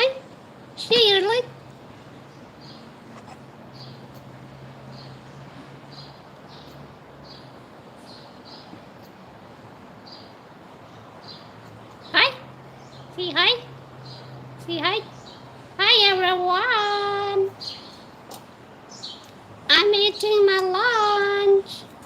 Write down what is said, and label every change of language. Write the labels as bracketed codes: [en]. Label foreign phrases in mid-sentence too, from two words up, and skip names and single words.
[en] Shirley. Hi. Say hi. Say hi. Hi, everyone. I'm eating my lunch.